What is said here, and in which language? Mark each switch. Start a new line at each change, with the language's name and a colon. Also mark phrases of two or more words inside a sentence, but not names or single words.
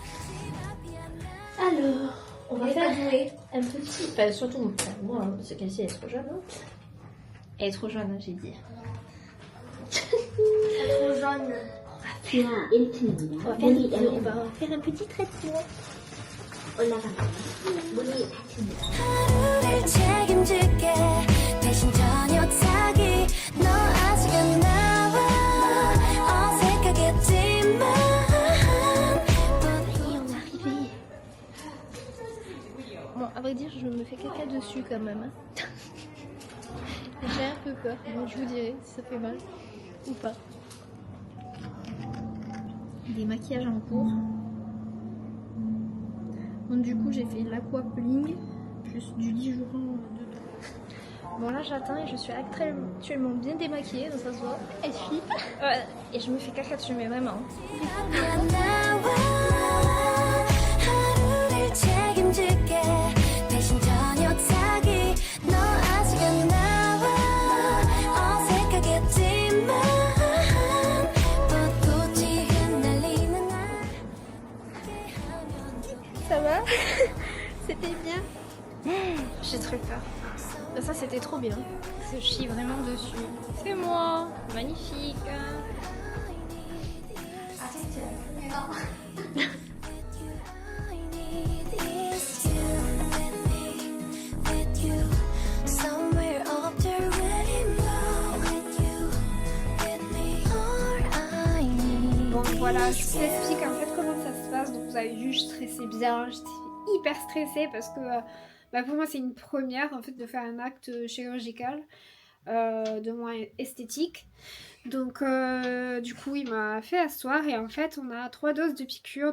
French: Alors, on va faire jouer. Un petit, enfin surtout moi, hein, parce que Kelsey elle est trop jeune. Hein. Elle est trop jeune, hein, j'ai dit. Trop jaune. On va faire un petit traitement.
Korean: 하루를 책임질게 대신 저녁 사기 너 아직 안 나와 어색하겠지만
French: Et on est arrivé. Bon, à vrai dire, je me fais caca dessus quand même. Hein. J'ai un peu peur. Bon, je vous dirai si ça fait mal ou pas. Des maquillages en cours. Donc du coup j'ai fait l'aquapling plus du Lijuran dedans. Bon là j'attends et je suis actuellement bien démaquillée, donc ça se voit. Elle flippe. Et je me fais caca dessus mais vraiment.
Korean: 안 나와 하루를 책임질게 대신 저녁 사기 너 아직 안 나와 어색하겠지만 벚꽃이 흩날리는 날
French: Ça va? C'était bien? J'ai très peur. Ça c'était trop bien. Je chie vraiment dessus. C'est moi. Magnifique.
English: I need is you with me, with you, somewhere up the rainbow. With you, with me, all I need.
French: Bon voilà, je vous explique en fait comment ça se passe. Donc vous avez vu, je stressais bien, j'étais hyper stressée parce que pour moi c'est une première en fait de faire un acte chirurgical. de moins esthétique. Donc du coup il m'a fait asseoir et en fait on a 3 doses de piqûres.